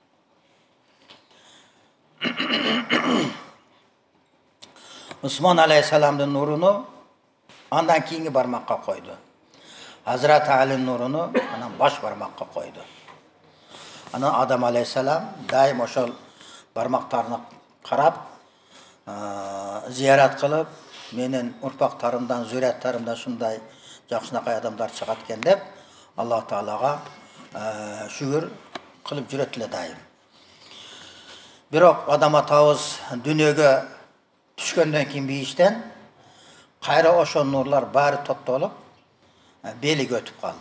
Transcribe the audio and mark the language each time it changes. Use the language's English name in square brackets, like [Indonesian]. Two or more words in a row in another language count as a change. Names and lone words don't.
[Uzbek] Osmon alayhissalomning nurini ondan keyingi barmoqqa qo'ydi. Hazrat Ali nurini ana bosh barmoqqa qo'ydi. Ana Adam alayhissalom daim o'sha barmoqlarni qarab, ziyorat qilib, [Kyrgyz] менен урпактарымдан, зурияттарымдан шундай жакшынакай адамдар чыгат экен деп Аллах Таалага шүгүр кылып жүрөт эле дайым. Бирок адам атабыз дүйнөгө түшкөндөн кийин бейиштен кайра ошо нурлар баары топтолуп белиге өтүп калды.